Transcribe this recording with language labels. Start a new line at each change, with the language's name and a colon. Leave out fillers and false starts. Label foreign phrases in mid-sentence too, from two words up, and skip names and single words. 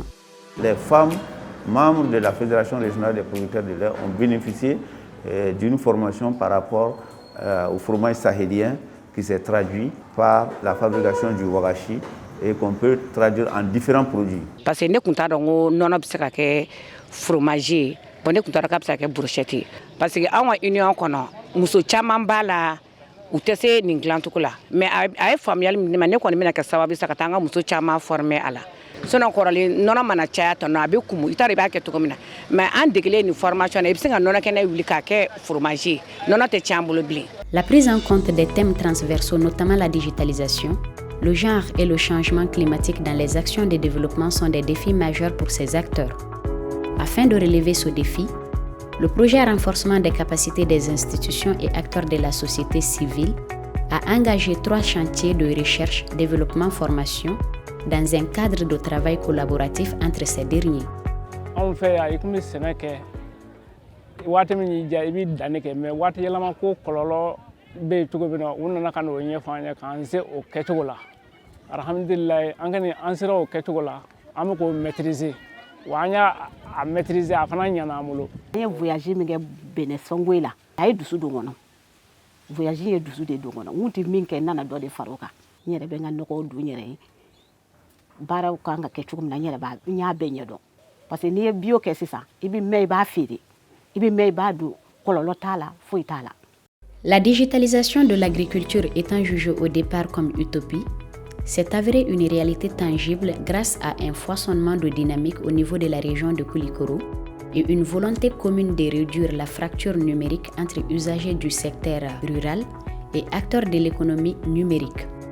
French: Les femmes membres de la Fédération régionale des producteurs de lait ont bénéficié d'une formation par rapport au fromage sahélien qui s'est traduit par la fabrication du wagashi et qu'on peut traduire en différents produits. Parce que nous avons un fromage, nous avons brochette.
Bambara: Parce que dans l'Union, nous avons u tɛ se nin dilancogo la mais a ye faamuyali min di ma ne kɔni bɛna kɛ sababu sa ka taa an ka muso caman former a la sinon kɔrɔlen nɔnɔ mana caya tɔ a bɛ kumu i t'a dɔn i b'a kɛ cogo min na mais an degelen nin formation na i bɛ se ka nɔnɔ kɛnɛ wuli k'a kɛ fromage ye nɔnɔ tɛ tiɲɛ an bolo bilen.
French: La prise en compte des thèmes transversaux, notamment la digitalisation, le genre et le changement climatique dans les actions de développement sont des défis majeurs pour ces acteurs. Afin de relever ce défi, le projet renforcement des capacités des institutions et acteurs de la société civile a engagé 3 chantiers de recherche, développement, formation dans un cadre de travail collaboratif entre ces derniers. On fait avec mes sénèques,
Bambara: waati min y'i diya i b'i danni kɛ mais waati yɛlɛma ko kɔlɔlɔ bɛ yen cogo min na u nana ka n'o ɲɛfɔ an ye k'an se o kɛcogo la alhamdulilayi an kɔni an sera o kɛcogo la an bɛ k'o maîtriser wa an y'a maîtriser a fana ɲana an bolo. An ye voyage min kɛ Benin Sɔngoyi la a ye dusu don kɔnɔ voyage ye dusu de don kɔnɔ n tɛ min kɛ n nana dɔ de fara o kan n yɛrɛ bɛ n ka nɔgɔw don n yɛrɛ ye baaraw kan ka kɛ cogo min na n y'a bɛɛ ɲɛdɔn
French: parce que
Bambara: n'i ye bio kɛ sisan i bɛ mɛn i b'a feere.
French: La digitalisation de l'agriculture étant jugée au départ comme utopie, s'est avérée une réalité tangible grâce à un foisonnement de dynamique au niveau de la région de Koulikoro et une volonté commune de réduire la fracture numérique entre usagers du secteur rural et acteurs de l'économie numérique.